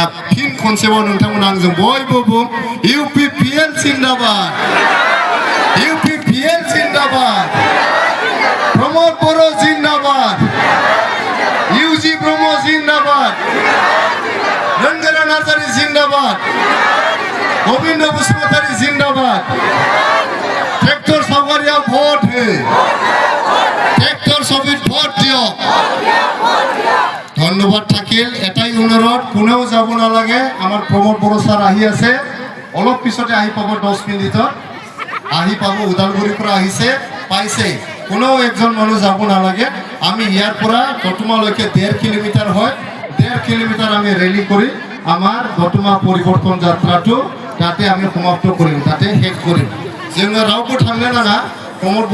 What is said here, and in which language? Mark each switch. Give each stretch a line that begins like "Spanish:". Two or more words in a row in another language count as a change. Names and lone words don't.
Bodo: फिन खनसेबाव नोंथांमोना आंजों बयबो बुं इउपिपिएल जिन्दाबाद इउपिपिएल जिन्दाबाद प्रमोद बर' जिन्दाबाद इउजि ब्रह्म जिन्दाबाद रंगोरा नार्जारी जिन्दाबाद गोविंद बसुमतारी जिन्दाबाद ट्रेक्टर सावगारिया भोट हो
Assamese: ট্ৰেক্টৰ ছবিত ভোট দিয়ো ধন্যবাদ থাকিল এটাই অনুরোধ কোনেও যাব নালাগে আমার প্রমোদ বড় স্যার আহি আছে অলপ পিছতে আহি পাব 10 মিনিটত আহি পাব উদালগুৰিৰ পৰা আহিছে পাইছে কোনেও একজন মানুহ যাব নালাগে আমি ইয়াৰ পৰা দতমালৈকে 1.5 কিলোমিটাৰ হয় 1.5 কিলোমিটাৰ আমি ৰেলি কৰি আমাৰ দতমা পৰিৱৰ্তন যাত্ৰাটো তাতে আমি সমাপ্ত কৰিম তাতে শেষ কৰিম
Bodo: जोङो रावबो थांनो नाङा
Assamese: प्रमोद